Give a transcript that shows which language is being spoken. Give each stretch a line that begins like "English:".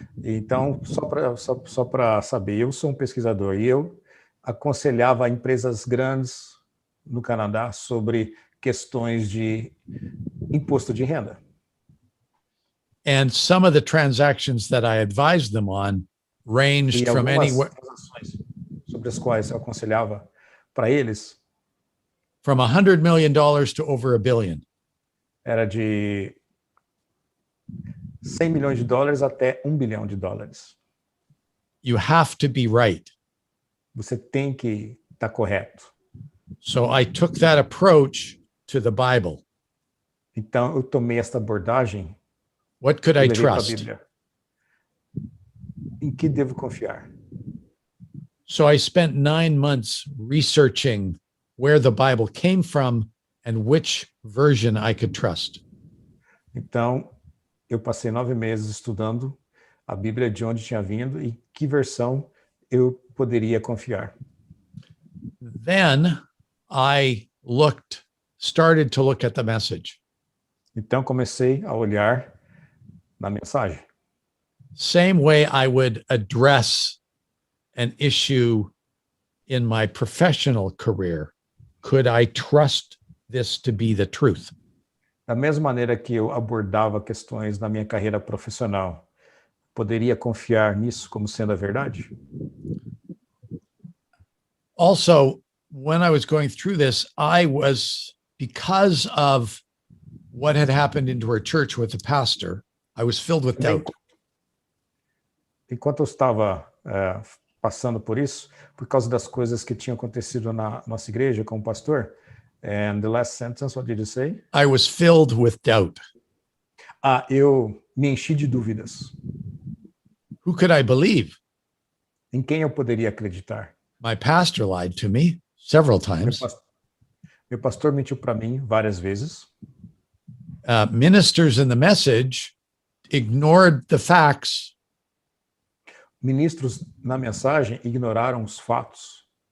Portuguese: Então, só para saber, eu sou pesquisador e eu aconselhava empresas grandes no Canadá sobre questões de imposto de renda.
English: And some of the transactions that I advised them on ranged from anywhere
Portuguese: sobre as quais eu aconselhava para eles
English: from $100 million to over $1 billion.
Portuguese: Era de 100 milhões de dólares até 1 bilhão de dólares.
English: You have to be right.
Portuguese: Você tem que estar correto.
English: So I took that approach to the Bible.
Portuguese: Então, eu tomei esta abordagem
English: What could
Portuguese: e
English: I
Portuguese: levei para a
English: trust?
Portuguese: Bíblia. Em que devo confiar?
English: So I spent 9 months researching where the Bible came from and which version I could trust.
Portuguese: Então, eu passei 9 meses estudando a Bíblia, de onde tinha vindo e que versão eu poderia confiar.
English: Then I started to look at the message.
Portuguese: Então, comecei a olhar na mensagem.
English: Same way I would address an issue in my professional career. Could I trust this to be the truth?
Portuguese: Da mesma maneira que eu abordava questões na minha carreira profissional, poderia confiar nisso como sendo a verdade?
English: Also, when I was going through this, because of what had happened into our church with the pastor, I was filled with doubt.
Portuguese: Enquanto eu estava passando por isso, por causa das coisas que tinham acontecido na nossa igreja com o pastor,
English: and the last sentence, what did you say? I was filled with doubt.
Portuguese: Eu me enchi de dúvidas.
English: Who could I believe?
Portuguese: Em quem eu poderia acreditar?
English: My pastor lied to me several times.
Portuguese: Meu pastor mentiu para mim várias vezes.
English: Ministers in the message ignored the facts.
Portuguese: Ministros na mensagem ignoraram os fatos.